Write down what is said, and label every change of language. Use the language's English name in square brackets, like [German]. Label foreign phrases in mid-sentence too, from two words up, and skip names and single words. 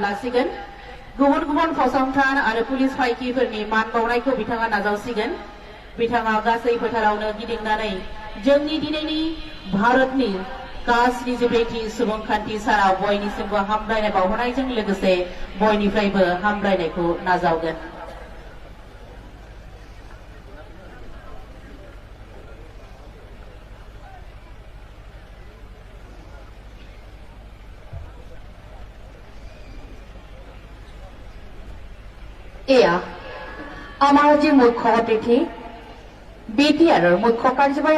[Bodo] लासिगोन गुबुन गुबुन फसंथान आरो पुलिस फायखिफोरनि मान बावनायखौ बिथाङा नाजावसिगोन बिथाङा गासै फोथारावनो गिदिंनानै जोंनि दिनैनि भारतनि कास्टनि जिब्रैथि सुबुंखान्थि सानाव बयनिसिमबो हामलायनाय बावहरनायजों लोगोसे बयनिफ्रायबो हामलायनायखौ नाजावगोन [Assamese] এয়া আমাৰ আজিৰ মুখ্য অতিথি BTRৰ মুখ্য কাৰ্যবাহী